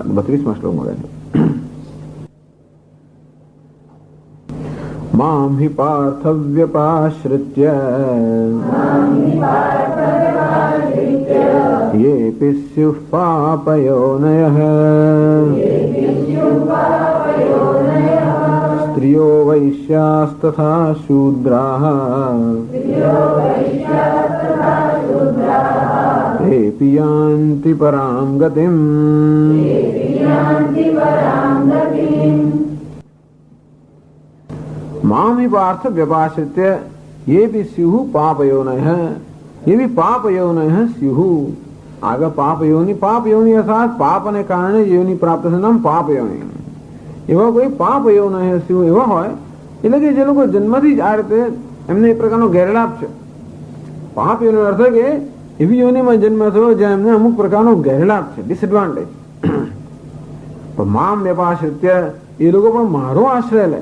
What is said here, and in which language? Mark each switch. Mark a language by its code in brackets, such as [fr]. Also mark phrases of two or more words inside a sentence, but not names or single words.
[gu] 32મા શ્લોકમાં કહે છે, [sa] મામ હિ પાર્થવ્યપાશ્રિત્ય યેપિ સ્યુઃ પાપયોનયઃ સ્ત્રિયો વૈશ્યાસ્તથા શૂદ્રાઃ તેપિ યાન્તિ પરામ ગતિમ. माम ही पार्थ व्यपाश्रित्य ये भी स्युः पापयोनयः, ये भी पापयोनयः स्युः. [gu] આગે પાપ યોનિ અર્થાત પાપને કારણે યોનિ પ્રાપ્ત છે, નામ પાપ યોનિ. એવા કોઈ [sa] પાપ યોનયઃ સ્યુઃ [gu] એવા હોય, એટલે કે જે લોકો જન્મથી જ આ રીતે એમને એક પ્રકારનો ગેરલાભ છે. પાપ યોનિનો અર્થ કે એવી યોનિમાં જન્મ થયો જ્યાં એમને અમુક પ્રકારનો ગેરલાભ છે, ડિસએડવાન્ટેજ. પણ [sa] મામ વ્યપાશ્રિત્ય [gu] એ લોકો પણ મારો આશ્રય લે.